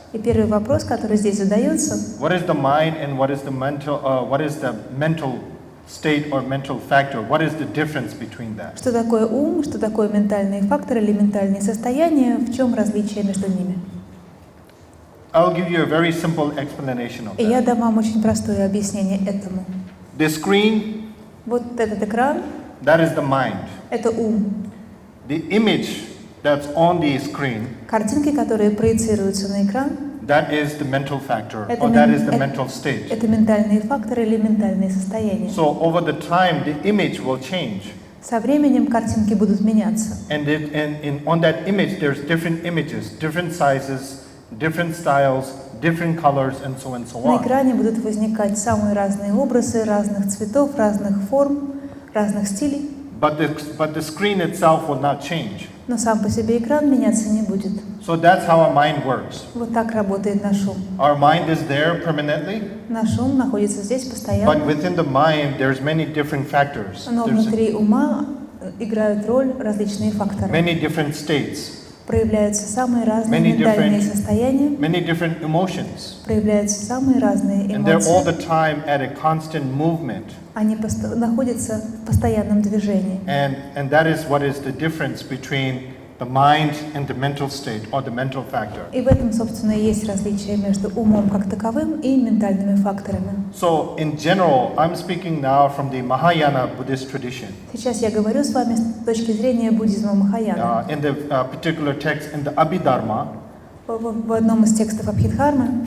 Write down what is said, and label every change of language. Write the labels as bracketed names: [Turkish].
[Russian] И первый вопрос, который здесь задается. [English] What is the mind and what is the mental state or mental factor? What is the difference between that? [Russian] Что такое ум, что такое ментальные факторы или ментальные состояния, в чем различие между ними? [English] I'll give you a very simple explanation of that. [Russian] И я дам вам очень простое объяснение этому. [English] The screen, [Russian] вот этот экран, [English] that is the mind. [Russian] Это ум. [English] The image that's on the screen, [Russian] картинки, которые проецируются на экран, [English] that is the mental factor, or that is the mental state. [Russian] Это ментальные факторы или ментальные состояния. [English] So over the time, the image will change. [Russian] Со временем картинки будут меняться. [English] And on that image, there's different images, different sizes, different styles, different colors, and so on. [Russian] На экране будут возникать самые разные образы, разных цветов, разных форм, разных стилей. [English] But the screen itself will not change. [Russian] Но сам по себе экран меняться не будет. [English] So that's how our mind works. [Russian] Вот так работает наш ум. [English] Our mind is there permanently. [Russian] Наш ум находится здесь постоянно. [English] But within the mind, there's many different factors. [Russian] Но внутри ума играют роль различные факторы. [English] Many different states. [Russian] Проявляются самые разные ментальные состояния. [English] Many different emotions. [Russian] Проявляются самые разные эмоции. [English] And they're all the time at a constant movement. [Russian] Они находятся в постоянном движении. [English] And that is what is the difference between the mind and the mental state or the mental factor. [Russian] И в этом, собственно, и есть различие между умом как таковым и ментальными факторами. [English] So, in general, I'm speaking now from the Mahayana Buddhist tradition. [Russian] Сейчас я говорю с вами с точки зрения буддизма Махаяна. [English] In the particular text in the Abhidharma, [Russian] в одном из текстов Абхидхармы,